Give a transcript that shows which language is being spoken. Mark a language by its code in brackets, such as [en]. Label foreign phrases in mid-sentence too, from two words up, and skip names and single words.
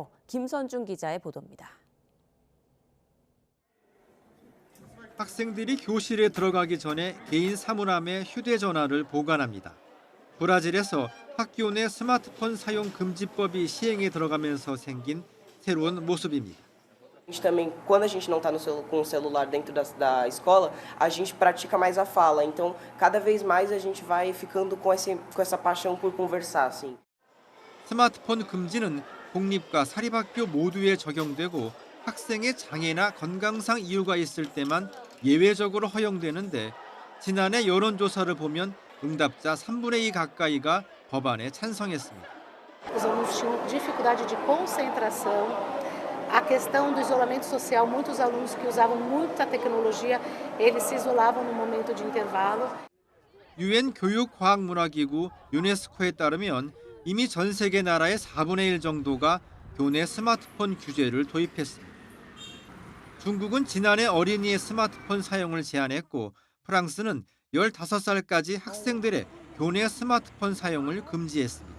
[ko] 김선중 기자의 보도입니다. 학생들이 교실에 들어가기 전에 개인 사물함에 휴대전화를 보관합니다. 브라질에서 학교 내 스마트폰 사용 금지법이 시행에 들어가면서 생긴 새로운 모습입니다. [pt] A gente também, quando a gente não está com o celular dentro da escola, a gente pratica mais a fala. Então, cada vez mais a gente vai ficando com essa paixão por conversar, assim. [ko] 스마트폰 금지는 공립과 사립학교 모두에 적용되고 학생의 장애나 건강상 이유가 있을 때만 예외적으로 허용되는데 지난해 여론조사를 보면 응답자 3분의 2 가까이가 법안에 찬성했습니다. [pt] Os alunos tinham dificuldade de concentração, a questão do isolamento social, muitos alunos que usavam muita tecnologia, eles se isolavam no momento de intervalo. [ko] UN 교육과학문화기구 유네스코에 따르면 이미 전 세계 나라의 4분의 1 정도가 교내 스마트폰 규제를 도입했습니다. 중국은 지난해 어린이의 스마트폰 사용을 제한했고 프랑스는 15살까지 학생들의 교내 스마트폰 사용을 금지했습니다.